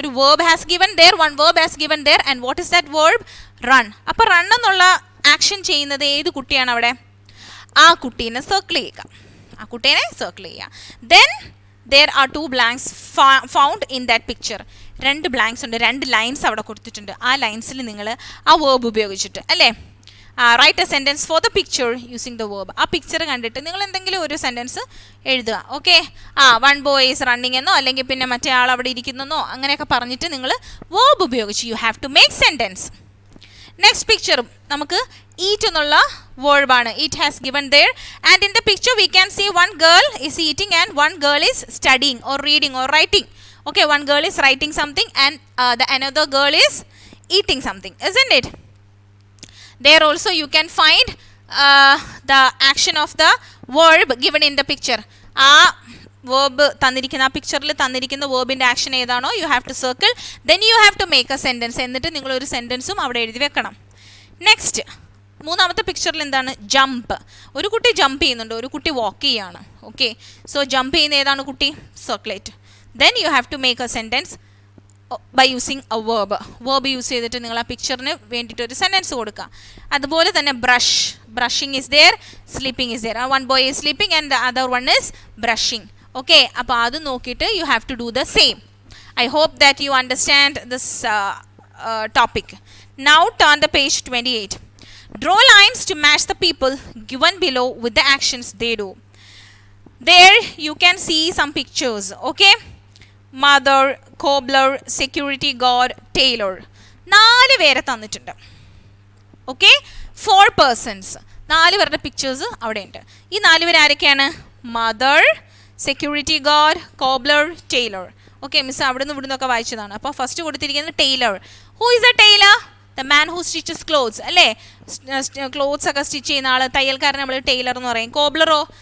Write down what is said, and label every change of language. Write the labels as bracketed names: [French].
[English] ഒരു verb has given there, one verb has given there. And what is that verb? Run. [Malayalam] അപ്പോൾ run എന്നുള്ള action ചെയ്യുന്നത് ഏത് കുട്ടിയാണ് അവിടെ? ആ കുട്ടീനെ സർക്കിൾ ചെയ്യുക. ആ കുട്ടീനെ സർക്കിൾ ചെയ്യുക. [English] Then there are two blanks found in that picture. [Malayalam] രണ്ട് ബ്ലാങ്ക്സ് ഉണ്ട്, രണ്ട് ലൈൻസ് അവിടെ കൊടുത്തിട്ടുണ്ട്. ആ ലൈൻസിൽ നിങ്ങൾ ആ വേർബ് ഉപയോഗിച്ചിട്ട് അല്ലേ [English] Write a sentence for the picture using the verb. [Malayalam] ആ പിക്ചർ കണ്ടിട്ട് നിങ്ങൾ എന്തെങ്കിലും ഒരു സെൻറ്റൻസ് എഴുതുക. Okay, [English] one boy is running [Malayalam] എന്നോ അല്ലെങ്കിൽ പിന്നെ മറ്റേ ആൾ അവിടെ ഇരിക്കുന്നോ അങ്ങനെയൊക്കെ പറഞ്ഞിട്ട് നിങ്ങൾ വേർബ് ഉപയോഗിച്ച് [English] You have to make sentence. [Malayalam] Next പിക്ചറും നമുക്ക് eat എന്നുള്ള വേർബാണ്. [English] It has given there and in the picture we can see one girl is eating and one girl is studying or reading or writing. Okay, one girl is writing something and the another girl is eating something, isn't it? There also you can find the action of the verb given in the picture. [Malayalam] Verb തന്നിരിക്കുന്ന ആ പിക്ചറിൽ തന്നിരിക്കുന്ന വേർബിൻ്റെ action ഏതാണോ [English] You have to circle. Then you have to make a sentence. [Malayalam] എന്നിട്ട് നിങ്ങളൊരു സെൻറ്റൻസും അവിടെ എഴുതി വെക്കണം. നെക്സ്റ്റ് മൂന്നാമത്തെ പിക്ചറിൽ എന്താണ്? ജമ്പ്. ഒരു കുട്ടി ജമ്പ് ചെയ്യുന്നുണ്ട്, ഒരു കുട്ടി വാക്ക് ചെയ്യാണ്. [English] okay, so [Malayalam] ജമ്പ് ചെയ്യുന്ന ഏതാണ് കുട്ടി? [English] Circulate. Then you have to make a sentence by using a verb. [Malayalam] Verb use ചെയ്തിട്ട് നിങ്ങൾ ആ പിക്ചറിന് വേണ്ടിയിട്ട് ഒരു സെൻറ്റൻസ് കൊടുക്കുക. അതുപോലെ തന്നെ brush. [English] Brushing is there, sleeping is there. One boy is sleeping and the other one is brushing. Okay, [Malayalam] അപ്പോൾ അത് നോക്കിയിട്ട് [English] You have to do the same. I hope that you understand this topic. Now turn the page 28. Draw lines to match the people given below with the actions they do. There you can see some pictures. Okay, mother, cobbler, security guard, tailor. [Malayalam] 4 പേരെ തന്നിട്ടുണ്ട്. Okay, [English] 4 persons. [Malayalam] 4 പേരുടെ pictures അവിടെ ഉണ്ട്. ഈ 4 പേര് ആരൊക്കെയാണ്? [English] Mother, security guard, cobbler, tailor. [Malayalam] Okay, miss അവിടെ നിന്ന് ഇവിടുന്നൊക്കെ വായിച്ചതാണ്. അപ്പോൾ ഫസ്റ്റ് കൊടുത്തിരിക്കുന്നത് Taylor. [English] Who is a tailor? The man who stitches clothes [Malayalam] അല്ലേ? ക്ലോത്ത്സ് ഒക്കെ സ്റ്റിച്ച് ചെയ്യുന്ന ആൾ, തയ്യൽക്കാരൻ നമ്മൾ ടൈലർ എന്ന് പറയും. കോബ്ലറോ?